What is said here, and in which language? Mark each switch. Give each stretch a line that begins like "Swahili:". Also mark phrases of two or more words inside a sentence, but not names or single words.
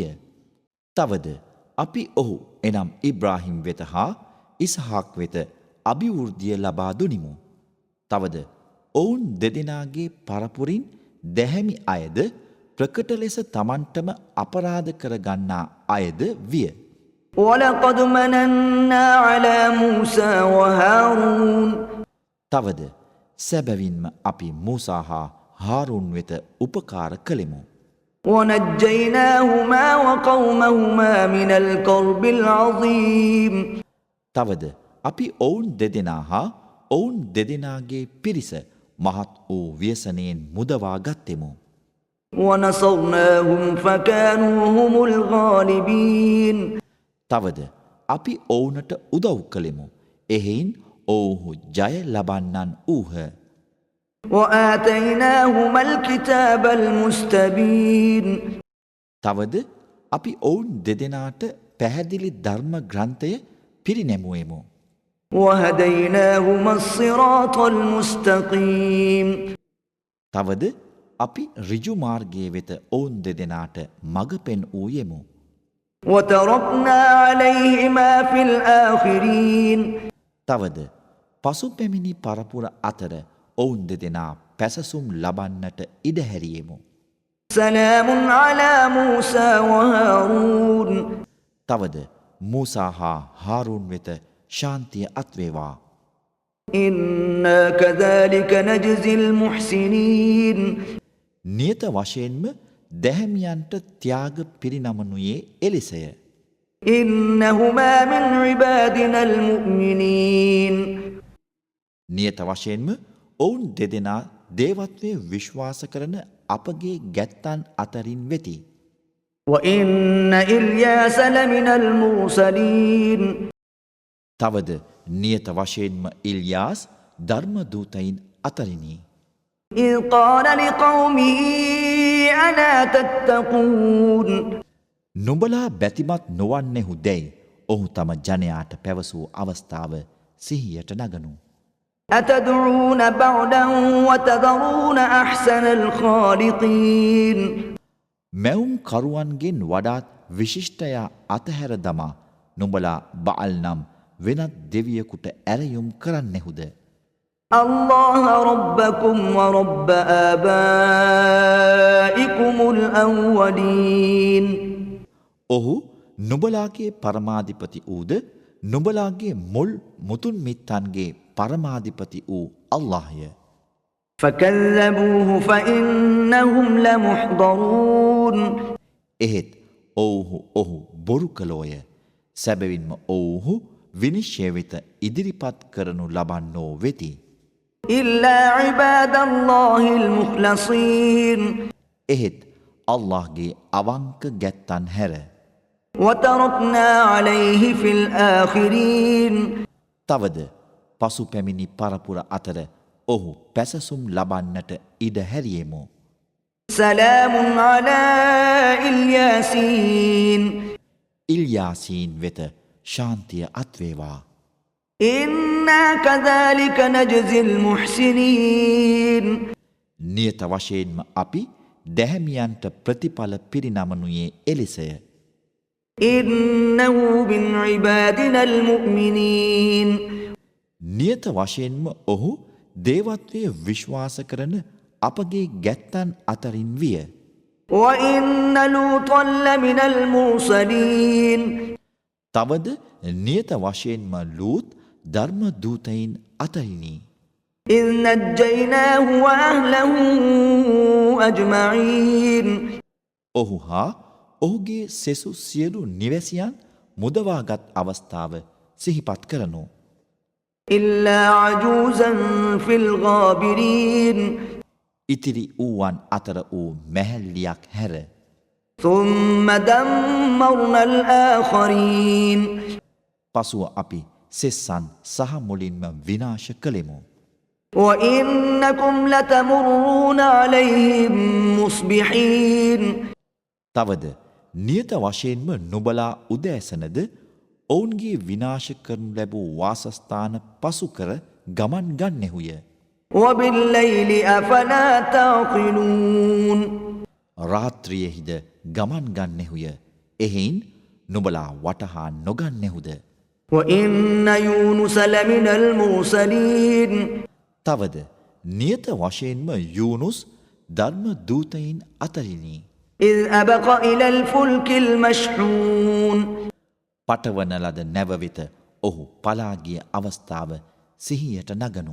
Sinhala: තවද අපි ඔහු එනම් ඉබ්‍රාහිම් වෙත හා ඉස්හාක් වෙත අභිවෘද්ධිය ලබා දුනිමු. තවද ඔවුන් දෙදෙනාගේ පරපුරින් දැහැමි අයද ප්‍රකට ලෙස තමන්ටම අපරාධ කරගන්නා අයද විය.
Arabic: ولقد مننا على موسى وهارون
Sinhala: තවද සැබවින්ම අපි මූසා හා හාරුන් වෙත උපකාර කළෙමු.
Arabic: ونجيناهما وقومهما من الكرب العظيم
Sinhala: තවද අපි ඔවුන් දෙදෙනා හා ඔවුන් දෙදෙනාගේ පිරිස මහත් වූ ව්‍යසනයෙන් මුදවා ගත්තෙමු.
Arabic: ونصرناهم فكانوا هم الغالبين
Sinhala: තවද අපි ඔවුනට උදව් කළෙමු. එහෙයින් ඔවුහු ජය ලබන්නන් වූහ.
Arabic: وآتيناهما الكتاب المستبين
Sinhala: තවද අපි ඔවුන් දෙදෙනාට පැහැදිලි ධර්ම ග්‍රන්ථය පිරිනැමුවෙමු.
Arabic: وهديناهما الصراط المستقيم
Sinhala: තවද අපි ඍජු මාර්ගයේ වෙත ඔවුන් දෙදෙනාට මඟ පෙන් වූයෙමු.
Arabic: وتركنا عليهما في الآخرين
Sinhala: තවද පසු පැමිණි පරපුර අතර ඔවුන් දෙදෙනා පැසසුම් ලබන්නට ඉඩ හැරියෙමු.
Arabic: سلام على موسى وهارون
Sinhala: තවද මූසා හා හාරුන් වෙත ශාන්තිය අත්වේවා.
Arabic: إنا كذلك نجزي المحسنين
Sinhala: නියත වශයෙන්ම දැහැමියන්ට ත්‍යාග පිරිනමනුයේ එලෙසය.
Arabic: إنهما من عبادنا المؤمنين
Sinhala: නියත වශයෙන්ම ඔවුන් දෙදෙනා දේවත්වයේ විශ්වාස කරන අපගේ ගැත්තන් අතරින් වෙති.
Arabic: وإن إلياس لمن المرسلين
Sinhala: තවද නියත වශයෙන්ම ඉල්යාස් ධර්මදූතයින් අතරිනි.
Arabic: إذ قال لقومه ألا تتقون
Sinhala: නුඹලා බැතිමත් නොවන්නෙහු දැයි ඔහු තම ජනයාට පැවසූ අවස්ථාව සිහියට නගනු.
Arabic: أتدعون بعدا وتذرون أحسن الخالقين
Sinhala: මැවුම් කරුවන්ගෙන් වඩාත් විශිෂ්ටයා අතහැර දමා නුඹලා බාල් නම් වෙනත් දෙවියෙකුට ඇරයුම් කරන්නෙහුද.
Arabic: الله ربكم ورب آبائكم الأولين
Sinhala: ඔහු නුඹලාගේ පරමාධිපති වූද නුඹලාගේ මුල් මුතුන් මිත්තන්ගේ පරමාධිපති වූ අල්ලාහ්ය.
Arabic: فكذبوه فإنهم لمحضرون
Sinhala: එහෙත් ඔව්හු බොරු කළෝය. සැබවින්ම ඔව්හු විනිශ්චය වෙත ඉදිරිපත් කරනු ලබන්නෝ වෙති.
Arabic: إلا عباد الله المخلصين
Sinhala: එහෙත් අල්ලාහ්ගේ අවංක ගැත්තන් හැර
Arabic: وتركنا عليه في الآخرين
Sinhala: තවද පසු පැමිණි පරපුර අතර ඔහු පැසසුම් ලබන්නට ඉඩ හැරියෙමු.
Arabic: سلام على الياسين
Sinhala: ඉල්යාසීන් වෙත ශාන්තිය අත්වේවා.
Arabic: إنا كذلك نجزي المحسنين
Sinhala: නියත වශයෙන්ම අපි දැහැමියන්ට ප්‍රතිඵල පිරිනමනුයේ එලෙසය.
Arabic: إنه من عبادنا المؤمنين
Sinhala: නියත වශයෙන්ම ඔහු දේවත්වය විශ්වාස කරන අපගේ ගැත්තන් අතරින් විය.
Arabic: وإن لوطا لمن المرسلين
Sinhala: තවද නියත වශයෙන්ම ලූත් ධර්ම දූතයින් අතරිනි.
Arabic: إذ نجيناه وأهله أجمعين
Sinhala: ඔහු හා ඔහුගේ සෙසු සියලු නිවැසියන් මුදවාගත් අවස්ථාව සිහිපත් කරනු.
Arabic: إلا عجوزا في الغابرين
Sinhala: ඉතිරි වූවන් අතර වූ මැහැල්ලියක් හැර
Arabic: ثم دمرنا الآخرين
Sinhala: පසුව අපි සෙස්සන් සහ මුලින්ම විනාශ කළෙමු.
Arabic: وإنكم لتمرون عليهم مصبحين
Sinhala: තවද නියත වශයෙන්ම නුබලා උදෑසනද ඔවුන්ගේ විනාශ කරනු ලැබූ වාසස්ථාන පසු කර ගමන් ගන්නෙහුය.
Arabic: وبالليل أفلا تعقلون
Sinhala: රාත්‍රියෙහිද ගමන් ගන්නෙහුය. එහෙයින් නුබලා වටහා නොගන්නෙහුද.
Arabic: وإن يونس لمن المرسلين
Sinhala: තවද නියත වශයෙන්ම යූනුස් ධර්ම දූතයින් අතරිනි.
Arabic: إذ أبق إلى الفلك المشحون
Sinhala: පටවන ලද නැව වෙත ඔහු පලාගිය අවස්ථාව සිහියට නගනු.